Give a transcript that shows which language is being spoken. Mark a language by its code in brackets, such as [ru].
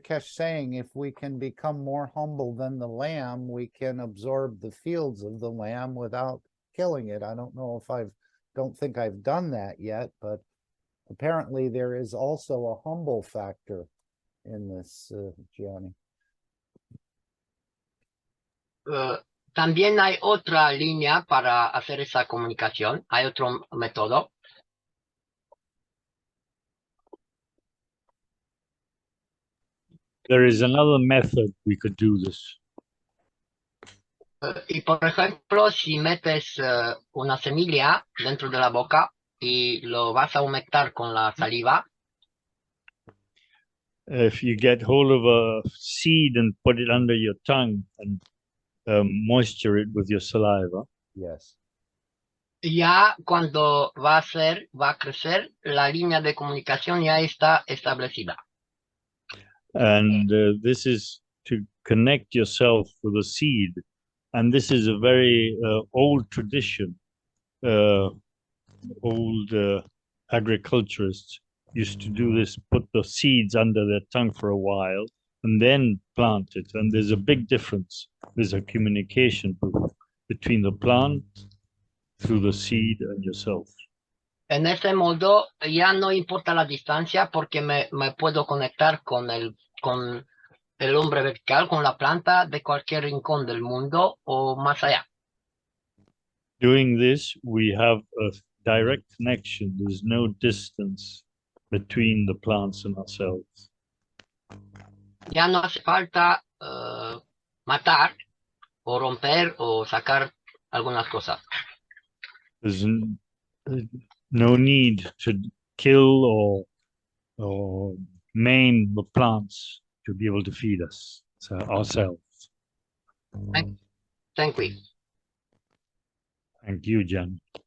[en] Kesh saying if we can become more humble than the lamb, we can absorb the fields of the lamb without killing it. I don't know if don't think I've done that yet, but apparently there is also a humble factor in this, Gianni. [es] También hay otra línea para hacer esa comunicación. Hay otro método. [en] There is another method we could do this. [es] Y por ejemplo, si metes una semilla dentro de la boca y lo vas a humectar con la saliva. [en] If you get hold of a seed and put it under your tongue and moisture it with your saliva. Yes. [es] Ya cuando va a crecer, la línea de comunicación ya está establecida. [en] And this is to connect yourself with a seed. And this is a very old tradition. Old agriculturists used to do this, put the seeds under their tongue for a while and then plant it. And there's a big difference. There's a communication between the plant through the seed and yourself. [es] En ese modo ya no importa la distancia porque me puedo conectar con el hombre vertical, con la planta de cualquier rincón del mundo o más allá. [en] Doing this, we have a direct connection. There's no distance between the plants and ourselves. [es] Ya no hace falta matar o romper o sacar algunas cosas. [en] There's no need to kill or maim the plants to be able to feed us ourselves. Thank you. Thank you, Jan.